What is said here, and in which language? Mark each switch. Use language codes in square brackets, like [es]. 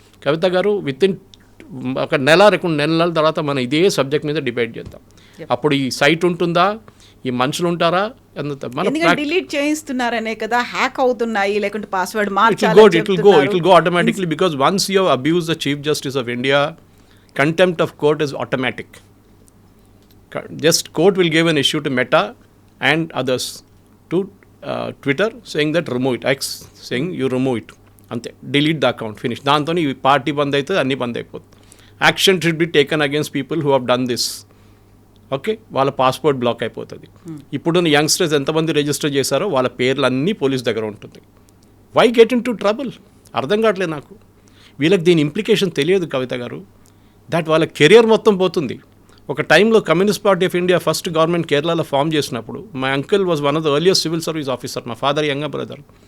[te] కవిత గారు, with in ఒక 2 నెలల తర్వాత మనం ఇదే సబ్జెక్ట్ మీద డిబేట్ చేద్దాం. అప్పుడు ఈ సైట్ ఉంటుందా, ఈ మనుషులు ఉంటారా? డిలీట్ చేయిస్తున్నారనే కదా, హ్యాక్ అవుతున్నాయి, లేకుంటే password [en] It will go automatically. Because once you abuse the chief justice of India, contempt of court is automatic. Just court will give an issue to Meta and others, to Twitter, saying that remove it, X saying you remove it, [te] ante [en] delete the account, finish. [te] Dantoni party band aitadi, anni band ayipothadi. [en] Action should be taken against people who have done this. [te] Okay, వాళ్ళ passport black అయిపోతుంది. ఇప్పుడున్న youngsters ఎంతమంది register చేశారో వాళ్ళ పేర్లు అన్నీ police దగ్గర ఉంటుంది. [en] Why get into trouble? [te] అర్థం కావట్లేదు నాకు. వీళ్ళకి దీని ఇంప్లికేషన్ తెలియదు కవిత గారు. దట్ వాళ్ళ కెరియర్ మొత్తం పోతుంది. ఒక టైంలో [en] communist party of India first government కేరళలో form [te] చేసినప్పుడు [en] My uncle was one of the earliest civil service officer, మా father younger brother.